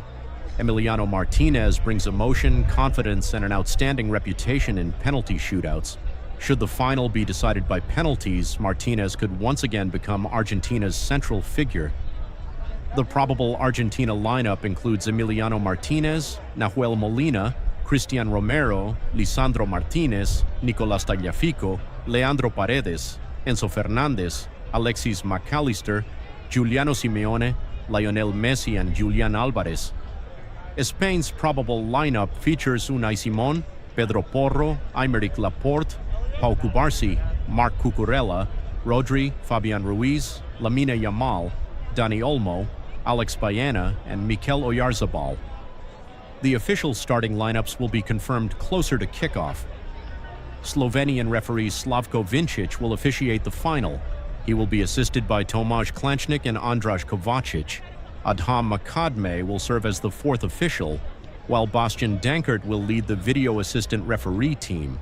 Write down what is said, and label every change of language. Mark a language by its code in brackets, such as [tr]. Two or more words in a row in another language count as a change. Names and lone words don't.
[en] Emiliano Martinez brings emotion, confidence, and an outstanding reputation in penalty shootouts. Should the final be decided by penalties, Martinez could once again become Argentina's central figure. The probable Argentina lineup includes Emiliano Martinez, Nahuel Molina, Christian Romero, Lisandro Martinez, Nicolas Tagliafico, Leandro Paredes, Enzo Fernandez, Alexis Mac Allister, Giuliano Simeone, Lionel Messi, and Julian Alvarez. Spain's probable lineup features Unai Simon, Pedro Porro, Aymeric Laporte, Pau Cubarsí, Marc Cucurella, Rodri, Fabian Ruiz, Lamine Yamal, Dani Olmo, Alex Baena, and Mikel Oyarzabal. The official starting lineups will be confirmed closer to kickoff. Slovenian referee Slavko Vincic will officiate the final. He will be assisted by Tomaž Klančnik and Andraž Kovacic. Adham Makadme will serve as the fourth official, while Bastian Dankert will lead the video assistant referee team.